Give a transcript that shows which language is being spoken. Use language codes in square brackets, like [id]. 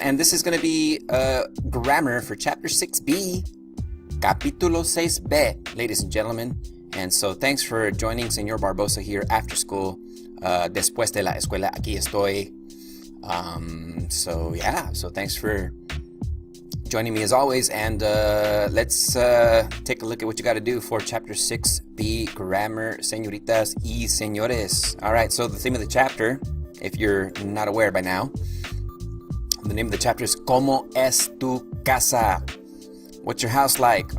[en] And this is going to be grammar for chapter 6B. Capítulo 6B, ladies and gentlemen. And so thanks for joining Señor Barbosa here after school. [es] Después de la escuela, aquí estoy. [en] So thanks for joining me as always. And let's take a look at what you got to do for chapter 6B, grammar, [es] señoritas y señores. [en] All right, so the theme of the chapter, if you're not aware by now, the name of the chapter is [es] ¿Cómo es tu casa? [en] What's your house like?